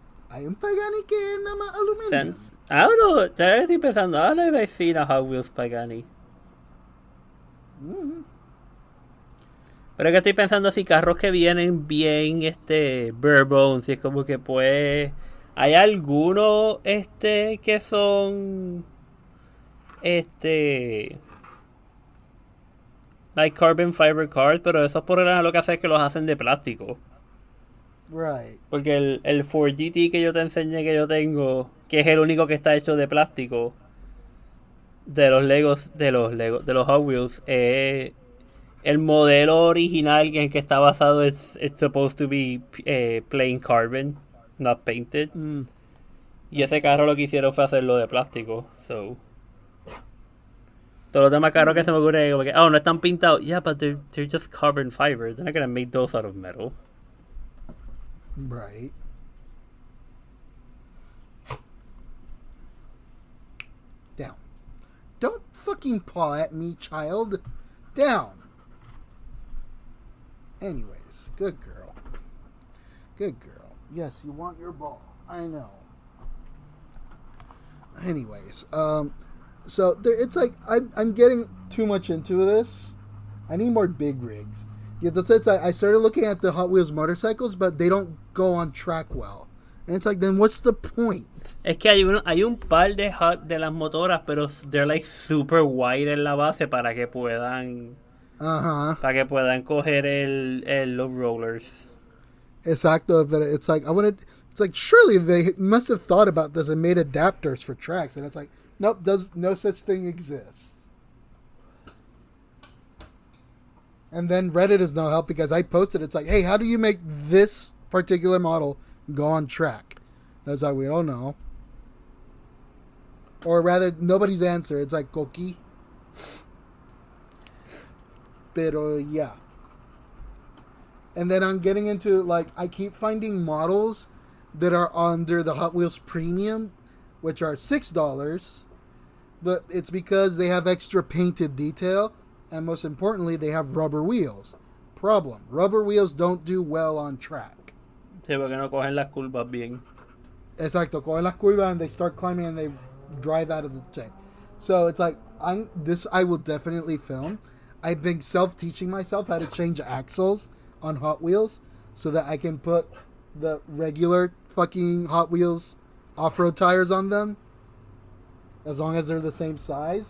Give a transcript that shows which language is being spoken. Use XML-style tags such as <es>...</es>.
<es>Hay un Pagani que es nada más aluminio.</es> <en>I don't know.</en> <es>Estoy pensando,</es> <en>I don't know if I've seen a Hot Wheels Pagani. Mm-hmm.</en> <es>Pero que estoy pensando si carros que vienen bien bare bones, y es como que pues hay algunos que son</es> <en>like carbon fiber cars,</en> <es>pero esos por lo que hace es que los hacen de plástico.</es> <en>Right.</en> <es>Porque el 4GT que yo te enseñé que yo tengo, que es el único que está hecho de plástico de los Legos, de los Hot Wheels, es el modelo original en el que está basado</es> <en>it's supposed to be plain carbon, not painted.</en> <es>Y ese carro lo que hicieron fue hacerlo de plástico. So. Todos los demás carros que se me ocurre como que, no están pintados.</es> <en>Yeah, but they're just carbon fiber. They're not gonna make those out of metal. Right. Down. Don't fucking paw at me, child. Down. Anyways, good girl. Good girl. Yes, you want your ball. I know. Anyways, so it's like I'm getting too much into this. I need more big rigs. Yeah, that's it. I started looking at the Hot Wheels motorcycles, but they don't go on track well. And it's like, then what's the point?</en> <es>Es que hay un par de las motoras, pero</es> <en>they're like super wide</en> <es>en la base para que puedan coger los rollers.</es> <en>Exacto, but it's like surely they must have thought about this and made adapters for tracks, and it's like, nope, no such thing exists. And then Reddit is no help because I posted, it's like, hey, how do you make this particular model go on track? And it's like, we don't know. Or rather, nobody's answer. It's like, Coqui. Pero, yeah. And then I'm getting into, like, I keep finding models that are under the Hot Wheels Premium, which are $6, but it's because they have extra painted detail, and most importantly, they have rubber wheels. Problem: rubber wheels don't do well on track.</en> <es>Sí, porque no cogen las curvas bien. Exacto, cogen las curvas</es> <en>and they start climbing and they drive out of the thing. So it's like, I will definitely film. I've been self-teaching myself how to change axles on Hot Wheels so that I can put the regular fucking Hot Wheels off-road tires on them, as long as they're the same size.</en>